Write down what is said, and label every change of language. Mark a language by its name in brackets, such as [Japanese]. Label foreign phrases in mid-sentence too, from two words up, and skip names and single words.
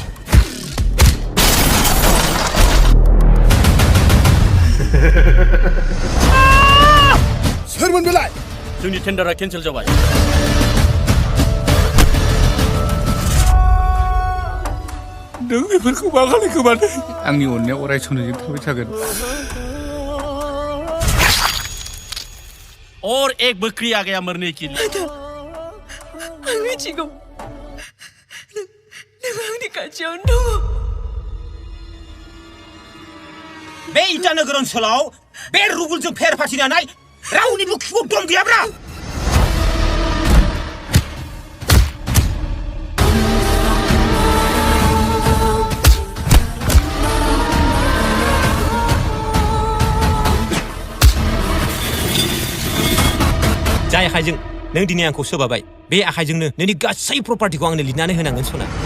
[Bodo] सोरमोन बेलाय जोंनि टेन्डारा केन्सेल जाबाय नों बेफोरखौ मा खालायखो माने आंनि अननाया अराय समजों थाबाय थागोन [Hindi] और एक बकरी आ गया मरने के लिए [Bodo] आं मिथिगौ नों आंनि खाथियावनो दङ बे इटानगर ओनसोलाव बे रुबुलजों फेर फाथिनानै रावनिबो खिबुक दम गैयाब्रा जाय आखाइजों नों दिनै आंखौ सोबाबाय बे आखाइजोंनो नोंनि गासै प्रपार्टिखौ आंनो लिरनानै होनांगोन सना